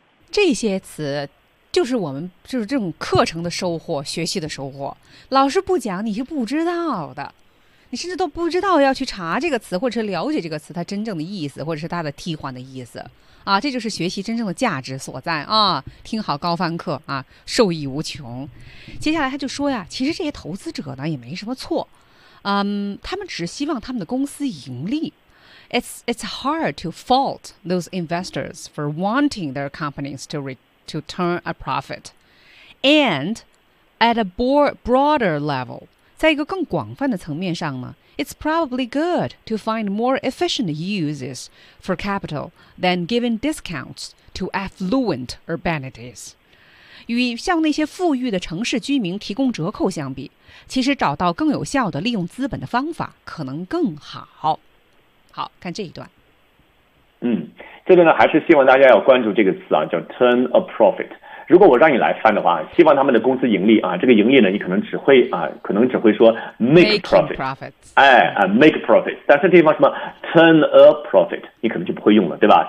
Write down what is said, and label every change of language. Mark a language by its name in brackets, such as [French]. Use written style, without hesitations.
[Chinese] 这些词就是我们就是这种课程的收获，学习的收获，老师不讲你是不知道的，你甚至都不知道要去查这个词或者是了解这个词它真正的意思或者是它的替换的意思啊，这就是学习真正的价值所在啊！听好高翻课啊，受益无穷。接下来他就说呀，其实这些投资者呢也没什么错，他们只希望他们的公司盈利。 [English] It's hard to fault those investors for wanting their companies to turn a profit. And at a broader level. [Chinese] 在一个更广泛的层面上呢 [English] It's probably good to find more efficient uses for capital than giving discounts to affluent urbanities. [Chinese] 与向那些富裕的城市居民提供折扣相比，其实找到更有效的利用资本的方法可能更好。好，看这一段。这个呢还是希望大家要关注这个词啊，叫 turn a profit。如果我让你来翻的话，希望他们的公司盈利啊，这个盈利呢，你可能只会啊，可能只会说 make profit， 哎啊 make profit， 但是这地方什么 turn a profit， 你可能就不会用了，对吧？